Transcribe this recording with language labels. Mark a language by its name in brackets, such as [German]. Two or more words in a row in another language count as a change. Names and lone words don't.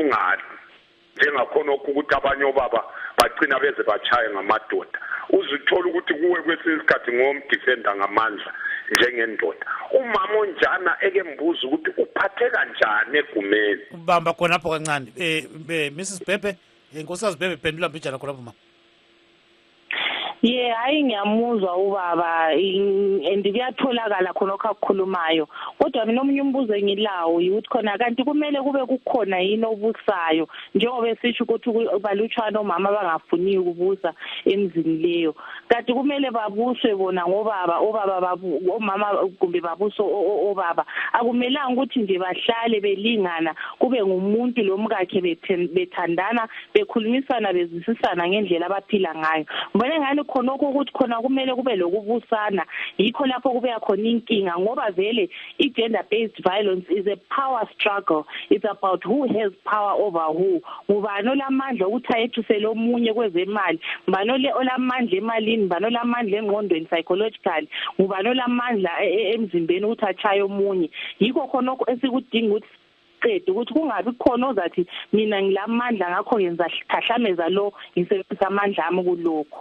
[North Ndebele] ungali njengakhona ukuthi abanye obaba bagcina beze bachaye ngamadoda uzithola ukuthi kuwe kwesinye isikhathi ngomdefender ngamandla njengendoda umama onjana ekembuza ukuthi uphathe kanjani egumeni ubamba khona lapho kancane Mrs Bebe inkosikazi Bebe pendula mbijana khona lapho mama Yeah, hayi ngiyamuzwa ubaba and kuyatholakala khona okukhulumayo kodwa mina omunye umbuzo engilawo ukuthi khona kanti kumele kube kukhona yini obusayo njengoba esisho ukuthi balutshwana omama bangafuni ukubusa emzini leyo kanti kumele babuswe bona ngobaba omama kumbe babuso obaba akumelanga ukuthi nje bahlale belingana kube ngumuntu lomkakhe bethandana bekhulumisana bezisisana ngendlela abaphila ngayo mbona ngani khona ukuthi khona kumele kube lokubusana yikho lapho kube khona inkinga ngoba vele i- [English] gender based violence is a power struggle. It's about who has power over who. [North Ndebele] Ngubani olamandla ukuthi ayethusele omunye kwezemali, ngubani olamandla emalini, ngubani olamandla engqondweni psychologically, ngubani olamandla emzimbeni ukuthi achaye omunye. Yikho khona esikudinga ukuthi qedwe ukuthi kungabi khona ozathi mina ngilamandla ngakho ngenza khahlameza lo ngisebenzisa amandla ami kulokho.